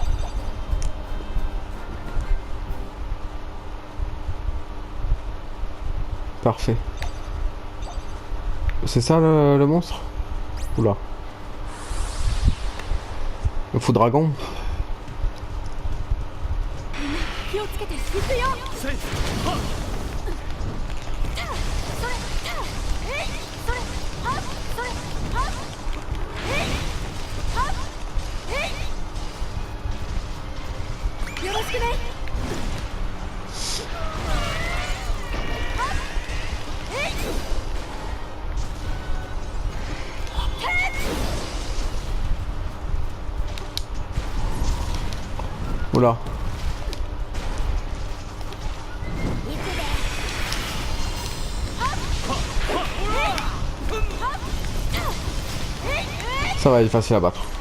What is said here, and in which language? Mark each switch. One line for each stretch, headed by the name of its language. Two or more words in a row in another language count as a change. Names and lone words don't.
French: Parfait. C'est ça le monstre? Oula. Le fou dragon.
Japanese: 気をつけて行くよ。それよろしくね。 Oula.
French: Ça va, il est facile à battre.